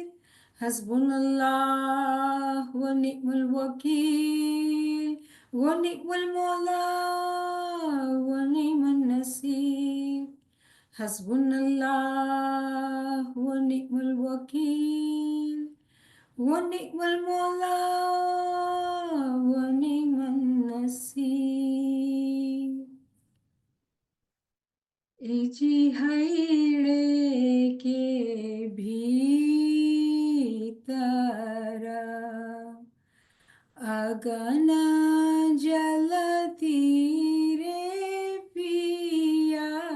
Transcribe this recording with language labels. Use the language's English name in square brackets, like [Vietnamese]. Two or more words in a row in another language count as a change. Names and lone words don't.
[Arabic] حسبنا الله ونعم الوكيل ونعم المولى ونعم النصير. حسبنا الله ونعم الوكيل ونعم المولى ونعم النصير. [Hindi] इजी हईड़े के भीतर अगन जलती रे पिया।